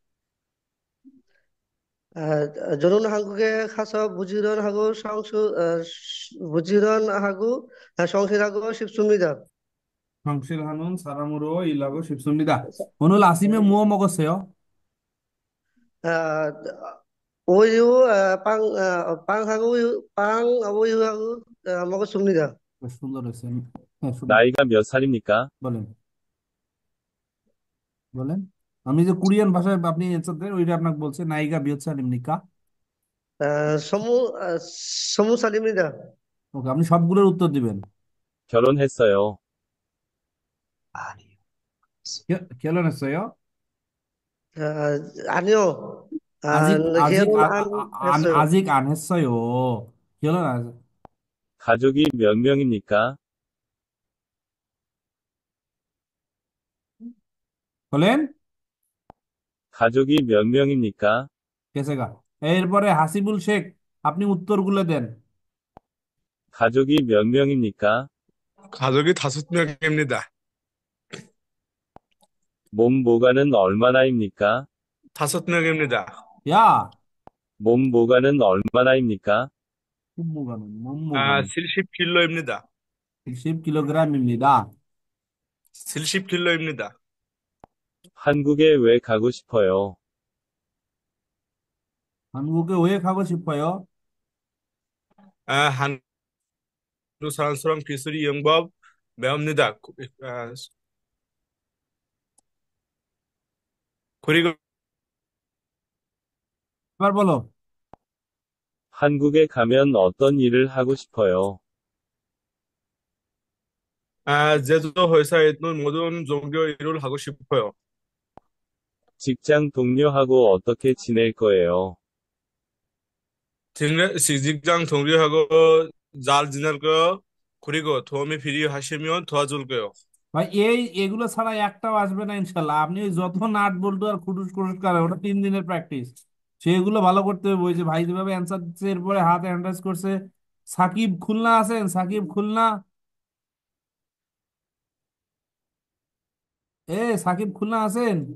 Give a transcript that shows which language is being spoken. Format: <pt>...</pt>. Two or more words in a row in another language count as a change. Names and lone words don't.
<ko>저는 한국에 가서 부지런하고 성실하고 싶습니다. 성실하는 사람으로 일하고 싶습니다. 오늘 아침에 뭐 먹었어요? 아, 우유, 우유하고 먹었습니다.</ko> <bn>সুন্দর হয়েছে। হ্যাঁ, শুনুন।</bn> <ko>나이가 몇 살입니까?</ko> <bn>বলেন বলেন। আমি যে কোরিয়ান ভাষায় আপনি অ্যান্সার দেন ওইটা আপনাকে বলছে</bn> <ko>나이가 몇 살입니까. 스무 살입니다.</ko> <bn>ওকে, আপনি সবগুলোর উত্তর দিবেন।</bn> <ko>결혼했어요. 결혼했어요? 아니요. 아직 아직 결혼 안 했어요. 아직 안 했어요. 결혼 안 가족이 몇 명입니까?</ko> <bn>বলেন।</bn> <ko>가족이 몇 명입니까? কেসেগা।</ko> <bn>এরপরে হাসিবুল শেখ, আপনি উত্তরগুলো দেন।</bn> <ko>가족이 몇 명입니까? 가족이 5명입니다. 몸무게는 얼마나입니까? 5명입니다. 야, 몸무게는 얼마나입니까? 몸무게는 70kg입니다. 70kg입니다. 70kg입니다. 한국에 왜 가고 싶어요? 한국에 왜 가고 싶어요? 한국 사람처럼 기술이 영법 배웁니다. 아, 그리고</ko> <bn>এবার বলো।</bn> <ko>한국에 가면 어떤 일을 하고 싶어요? 제주도 회사에 있는 모든 종교 일을 하고 싶어요. 직장 동료하고 어떻게 지낼 거예요? 직장 동료하고 잘 지낼 거요. 그리고 도움이 필요하시면 도와줄 거요.</ko> <bn>ভাই এগুলো ছাড়া একটাও আসবে না ইনশাল্লাহ। আপনি ওই যত নাট বল্টু আর খুটুস খুটুস করেন ওটা 3 দিনের প্র্যাকটিস। সেগুলো ভালো করতে হবে। ওই যে ভাই যেভাবে অ্যান্সার দিচ্ছে এরপরে হাত</bn> <en>hand raise</en> <bn>করছে। সাকিব খুলনা আছেন? সাকিব খুলনা, সাকিব খুলনা আছেন?</bn>